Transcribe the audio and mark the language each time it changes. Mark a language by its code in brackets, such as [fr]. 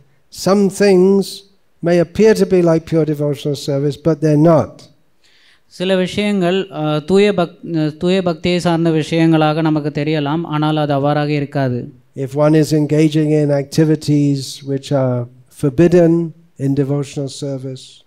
[en] Some things may appear to be like pure devotional service, but they're not. [ta] சில விஷயங்கள் தூய பக்தியை சார்ந்த விஷயங்களாக நமக்கு தெரியலாம், ஆனால் அது அவ்வாறாக இருக்காது. [en] if one is engaging in activities which are forbidden in devotional service,